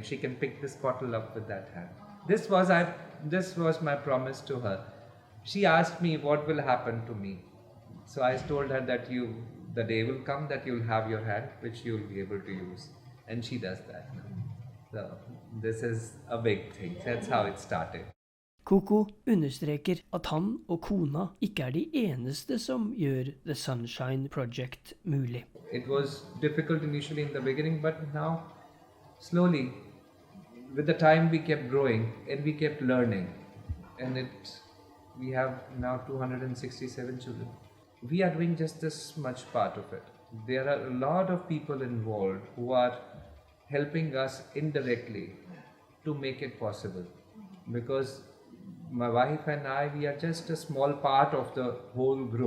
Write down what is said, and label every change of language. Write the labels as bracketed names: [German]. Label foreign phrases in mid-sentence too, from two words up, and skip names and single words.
[English] She can pick this bottle up with that hand. This was my promise to her. She asked me what will happen to me. So I told her that the day will come that you'll have your hand, which you'll be able to use. And she does that now. So this is a big thing. That's how it started. [Norwegian] Kuku understreker at han og kona ikke er de eneste som gjør The Sunshine Project mulig. [English] It was difficult initially in the beginning, but now slowly, with the time we kept growing and we kept learning, and we have now 267 children. We are doing just this much part of it. There are a lot of people involved who are helping us indirectly to make it possible, because my wife and I, we are just a small part of the whole group.